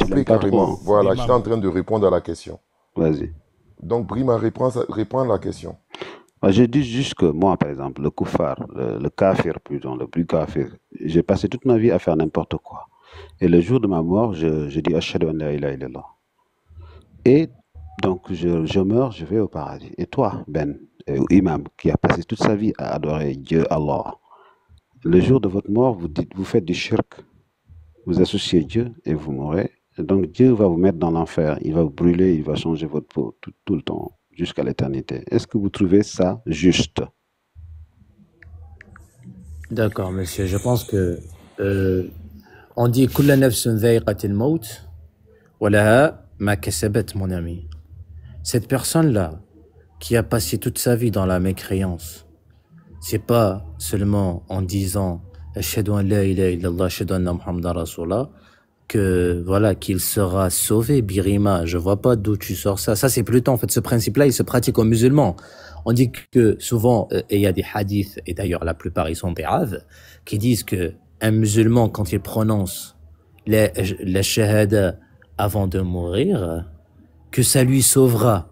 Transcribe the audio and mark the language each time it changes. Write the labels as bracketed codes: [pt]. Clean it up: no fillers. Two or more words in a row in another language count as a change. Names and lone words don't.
[fr] coupé aime pas carrément. trop, hein. Voilà, Imam. j'étais en train de répondre à la question. Vas-y. Donc, Brima, reprends la question. Je dis juste que moi, par exemple, le koufar, le kafir, plutôt, le plus kafir, j'ai passé toute ma vie à faire n'importe quoi. Et le jour de ma mort, je dis [ar] أشهد أن لا إله إلا الله. [fr] Et donc, je meurs, je vais au paradis. Et toi, Ben, imam, qui a passé toute sa vie à adorer Dieu, Allah, le jour de votre mort, vous faites du shirk, vous associez Dieu et vous mourrez. Et donc, Dieu va vous mettre dans l'enfer, il va vous brûler, il va changer votre peau tout le temps, jusqu'à l'éternité. Est-ce que vous trouvez ça juste? D'accord, monsieur. Je pense que on dit [ar] كل نفس ذائقة الموت ولها ما كسبت, [fr] mon ami. Cette personne-là qui a passé toute sa vie dans la mécréance, c'est pas seulement en disant [ar] أشهد أن لا إله إلا الله أشهد أن محمدا رسول الله [fr] que voilà qu'il sera sauvé, Birima. Je vois pas d'où tu sors ça. Ça c'est plutôt en fait ce principe-là, il se pratique aux musulmans. On dit que souvent et il y a des hadiths et d'ailleurs la plupart ils sont graves qui disent que un musulman quand il prononce la shahada avant de mourir, que ça lui sauvera.